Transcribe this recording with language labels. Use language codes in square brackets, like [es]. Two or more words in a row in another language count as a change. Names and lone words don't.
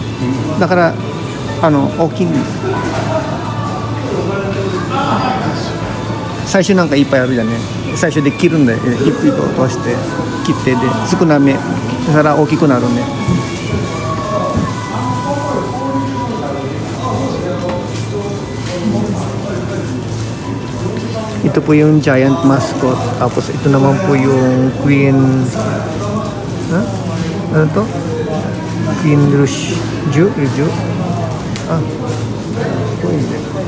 [ja] だから大きいんです。最初なんかいっぱいあるじゃんね。最初で切るんだよ。一歩一歩通して切ってで少なめ。だから大きくなるね。 [tl] Ito po yung giant mascot. Tapos ito naman po yung queen. Ano to? Queen Ruju? Ah. Ito hindi.